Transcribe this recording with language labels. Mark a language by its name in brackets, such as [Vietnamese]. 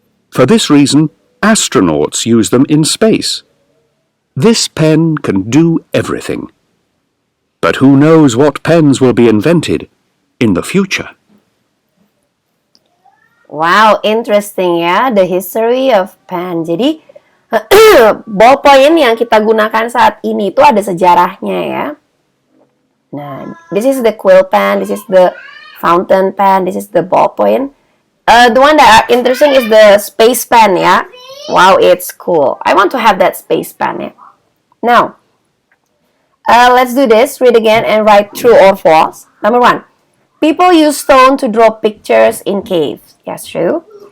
[English] For this reason, astronauts use them in space. This pen can do everything. But who knows what pens will be invented in the future? Wow, interesting ya, the history of pen. [Indonesian] Jadi, ballpoint yang kita gunakan saat ini itu ada sejarahnya ya. [English] Nah, this is the quill pen, this is the fountain pen, this is the ballpoint. The one that are interesting is the space pen ya. Wow, it's cool. I want to have that space pen ya. Now, let's do this. Read again and write true or false. Number 1. People use stone to draw pictures in caves. Yes, true.